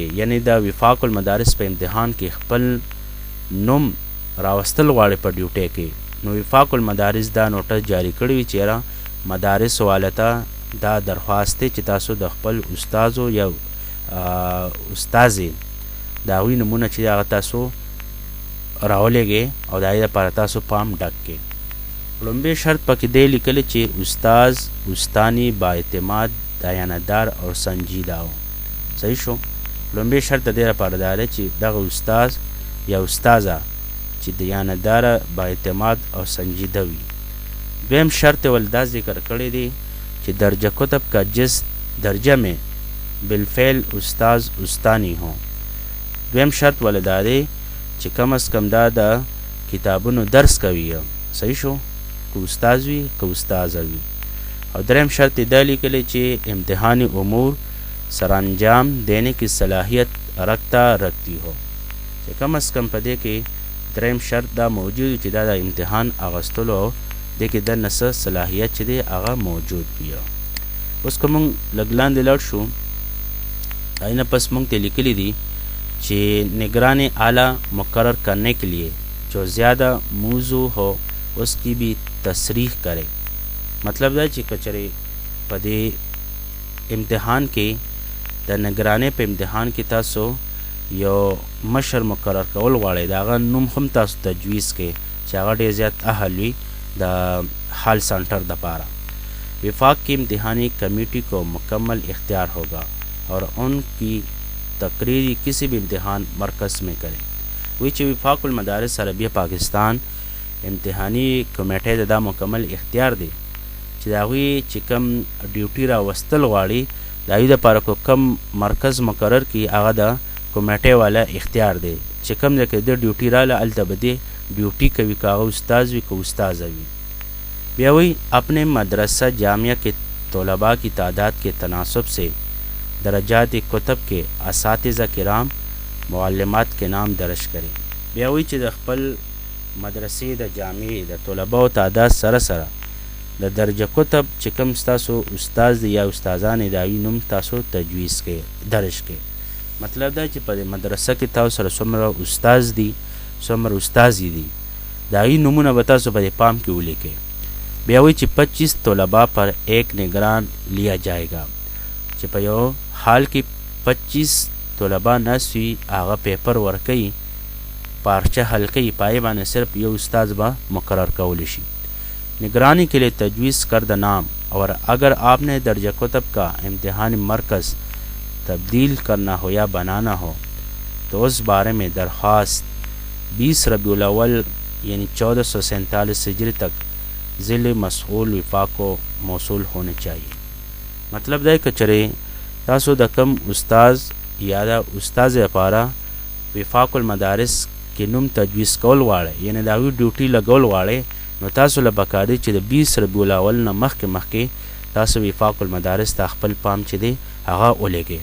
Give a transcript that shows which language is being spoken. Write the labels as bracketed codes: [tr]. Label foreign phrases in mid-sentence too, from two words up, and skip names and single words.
[ps] یعنی د وفاق المدارس په امتحان کې خپل نوم راوستل غواړئ په ډیوټۍ کې نو وفاق المدارس دا نوټس جاری کړی وي چې مدارس والا ته دا درخواست دی چې تاسو د خپل استازو یا استازې د هغوی نومونه چې هغه تاسو راولېږئ او د هغې دپاره تاسو فارم ډک کړئ. لومبی شرط پکې دی لیکلی چې استاز استانی با اعتماد دیانتدار او سنجیده و. صحیح شو. لومبی شرط د دې لپاره دا دی چې دغه استاز یا استازه چې دیانتداره با اعتماد او سنجیده وي. دویم شرط ول دا ذکر کړی دی چې [ur] درجه کتب کا جس درجه میں بالفعل استاز استانی ہوں. [ps] دویم شرط ول دا دی چې کم از کم دا د کتابونو درس کوي. صحیح شو. که استاز وي که استازه وي. [ur] اور [ps] دریم شرط دا لیکلی چې [ur] امتحانی امور سرانجام دینے کی صلاحیت رکھتی ہو. [ps] چې کم از کم په دې کې دریم شرط دا موجود چې دا د امتحان اغوستلو او دې کې دننه څه صلاحیت چې دی هغه موجود وي. اوس که موږ لږ لاندې لاړ شو هغې نه پس موږ ته لیکلي دي چې [ur] نگران اعلیٰ مقرر کرنے کے لیے جو زیادہ موضوع ہو اس کی بھی تصریح کرے. [ps] مطلب دا چې کچرې په دې امتحان کې د نگرانۍ په امتحان کې تاسو یو مشر مقرر کول غواړئ د هغه نوم هم تاسو تجویز کړئ چې هغه ډېر زیات اهل وي د حال سنٹر دپاره. [ur] وفاق کی امتحانی کمیٹی کو مکمل اختیار ہوگا اور ان کی تقرری کسی بھی امتحان مرکز میں کریں. [ps] وی چې وفاق المدارس عربیہ پاکستان امتحانی کمیټۍ د دا مکمل اختیار دی چې د هغوی چې کم ډیوټي راوستل غواړي د هغوی دپاره که کم مرکز مقرر کړي هغه د کمیټۍ والا اختیار دی چې کم ځای کې د ډیوټي راله هلته به دې ډیوټي کوي که هغه استاز وي که استازه وي. بیا وی [ur] اپنے مدرسہ جامعہ کے طلباء کی تعداد کے تناسب سے درجات کتب کے اساتذہ کرام معلمات کے نام درج کریں. [ps] بیا وی چې د خپل مدرسې د جامعې د طلباو تعداد سره سره د درجه کتب چې کوم ستاسو استاز دی یا استادان د هغوی نوم تاسو تجویز کړئ درج کړئ. مطلب دا چې په دې مدرسه کې تاسو سره څومره استاز دي څومره استازي دي د هغوی نومونه به تاسو په دې پام کې ولیکئ. بیا وایي چې 25 طلبا [ur] پر ایک نگران لیا جائے گا [ps] چې په یو حال کې 25 طلبا ناست وي هغه پیپر ورکوي پارچه حل کوي پای باندې صرف یو استاذ با مقرر کولی شي. [ur] نگرانی کے لیے تجویز کردہ نام اور اگر آپ نے درجہ کتب کا امتحانی مرکز تبدیل کرنا ہو یا بنانا ہو تو اس بارے میں درخواست 20 ربیع الاول یعنی 1447 ہجری تک ضلع مسئول وفاق کو موصول ہونے چاہیے. [ps] مطلب دا کہ چرے تاسو د کم استاز یا دا استاز لپاره وفاق المدارس کې نوم تجویز کول غواړئ یعنی د هغوی ډیوټي لګول غواړئ نو تاسو له پکار دی چې د 20 ربیع الاول نه مخکې تاسو وفاق المدارس ته خپل پام چې دی هغه ولګئ.